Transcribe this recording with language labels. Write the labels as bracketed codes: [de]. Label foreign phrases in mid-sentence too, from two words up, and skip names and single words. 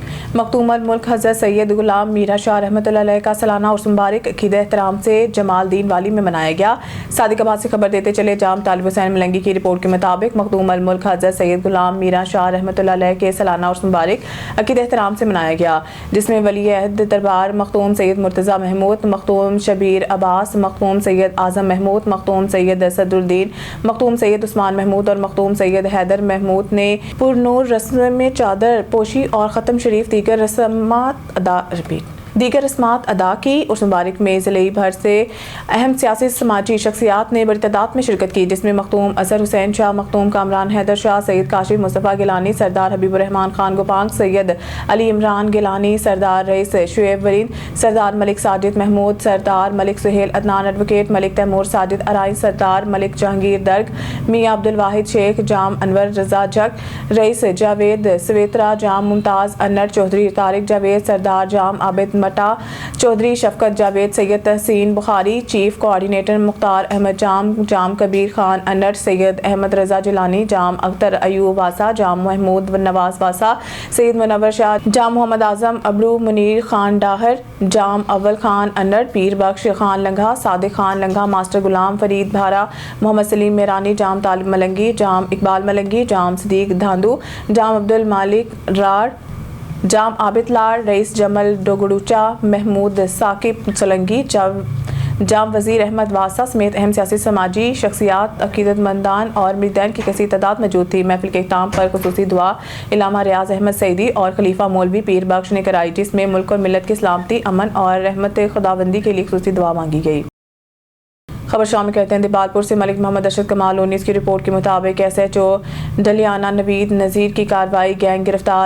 [ur] مخدوم ملک حضرت سید غلام میراں شاہ رحمۃ اللہ علیہ کا سالانہ عرس مبارک عقیدت احترام سے جمال دین والی میں منایا گیا. صادق آباد سے خبر دیتے چلے جام طالب حسین ملنگی کی رپورٹ کے مطابق مخدوم ملک حضرت سید غلام میراں شاہ رحمۃ اللہ علیہ کے سالانہ عرس مبارک عقیدت احترام سے منایا گیا، جس میں ولی عہد دربار مخدوم سید مرتضیٰ محمود، مخدوم شبیر عباس، مخدوم سید اعظم محمود، مخدوم سید اسد الدین، مخدوم سید عثمان محمود اور مخدوم سید حیدر محمود نے پرنور رسم میں چادر پوشی اور ختم شریف دیگر رسومات ادا کی. اس مبارک میں ضلع بھر سے اہم سیاسی سماجی شخصیات نے بڑی تعداد میں شرکت کی، جس میں مخدوم اظہر حسین شاہ، مخدوم کامران حیدر شاہ، سید کاشف مصطفیٰ گیلانی، سردار حبیب الرحمٰن خان گوپانگ، سید علی عمران گیلانی، سردار رئیس شعیب وریں، سردار ملک ساجد محمود، سردار ملک سہیل عدنان، ایڈووکیٹ ملک تیمور ساجد ارائیں، سردار ملک جہانگیر درگ، میاں عبد الواحد شیخ، جام انور رضا جگ، رئیس جاوید سویترا، جام ممتاز انڑ چوہدری، طارق جاوید, سردار جام عابد مٹا چوہدری، شفقت جاوید، سید تحسین بخاری، چیف کوآرڈینیٹر مختار احمد جام، جام کبیر خان انڑ، سید احمد رضا جیلانی، جام اختر ایوب واسا، جام محمود نواز واسا، سید منور شاہ، جام محمد اعظم ابڑو، منیر خان ڈاہر، جام اول خان انڑ, پیر بخش خان لنگاہ، صادق خان لنگاہ، ماسٹر غلام فرید بھارا، محمد سلیم میرانی، جام طالب ملنگی، جام اقبال ملنگی، جام صدیق دھاندو, جام عبد المالک رڑ، جام عابد لار، رئیس جمل ڈوگڑوچا، محمود ثاقب سولنگی، جام وزیر احمد واسا سمیت اہم سیاسی سماجی شخصیات، عقیدت مندان اور مریدان کی کثیر تعداد موجود تھی. محفل کے اختتام پر خصوصی دعا علامہ ریاض احمد سعیدی اور خلیفہ مولوی پیر بخش نے کرائی، جس میں ملک اور ملت کی سلامتی، امن اور رحمت خداوندی کے لیے خصوصی دعا مانگی گئی. خبر شامل کرتے ہیں دیپالپور سے۔ ملک محمد ارشد کمال 19 کی رپورٹ کے مطابق SHO ڈھلیانہ نوید نذیر کی کارروائی، گینگ گرفتار.